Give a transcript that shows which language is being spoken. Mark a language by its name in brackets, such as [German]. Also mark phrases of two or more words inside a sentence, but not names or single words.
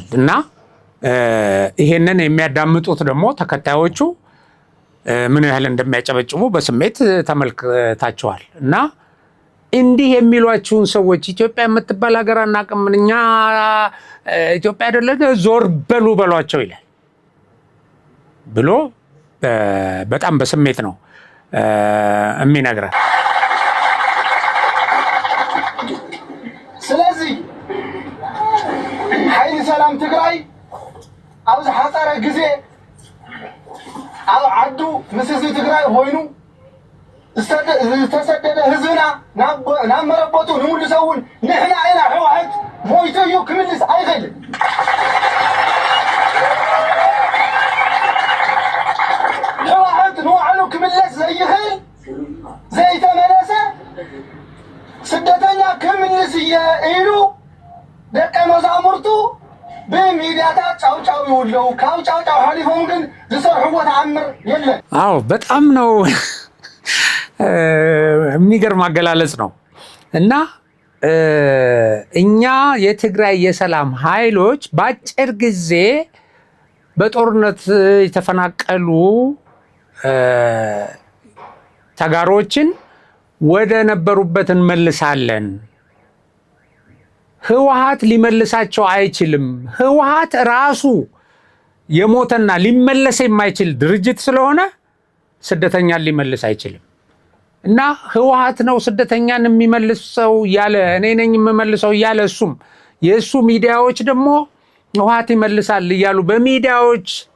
[Amharic] እና ይሄንን የሚያዳምጡት ደግሞ ተከታዮቹ ምን ያህል እንደሚያጨበጭቡ በስሜት ተመልክታቸዋል። እና እንዲህ የሚሏችሁን ሰዎች ኢትዮጵያ የምትባል ሀገር አናቅም እኛ ኢትዮጵያ አይደለም ዞር በሉ በሏቸው ይላል ብሎ በጣም በስሜት ነው የሚነግረን። [Tigrinya] ስለዚህ ኃይል ሰላም ትግራይ አብዝ ሓፀረ ግዜ ኣብ ዓዱ ምስ ህዝቢ ትግራይ ኮይኑ ዝተሰደደ ህዝብና ናብ መረበቱ ንምልሰውን ንሕና ኢና ሕወሓት ሞይቱ እዩ ክምልስ ኣይኽእልን። ሕወሓት ንባዕሉ ክምለስ ዘይኽእል ዘይተመለሰ ስደተኛ ክምልስ እየ ኢሉ ደቀ መዛሙርቱ በሚዲያታት ጫውጫው ይውለው ካብ ጫውጫው ሓሊፎም ግን ዝሰርሕዎ ተአምር የለን። [Amharic] አዎ በጣም ነው የሚገርም አገላለጽ ነው። እና እኛ የትግራይ የሰላም ኃይሎች በአጭር ጊዜ በጦርነት የተፈናቀሉ ተጋሮችን ወደ ነበሩበት እንመልሳለን። ህወሓት ሊመልሳቸው አይችልም። ህወሓት ራሱ የሞተና ሊመለስ የማይችል ድርጅት ስለሆነ ስደተኛን ሊመልስ አይችልም። እና ህወሓት ነው ስደተኛን የሚመልሰው እያለ እኔ ነኝ የምመልሰው እያለ እሱም የእሱ ሚዲያዎች ደግሞ ህወሓት ይመልሳል እያሉ በሚዲያዎች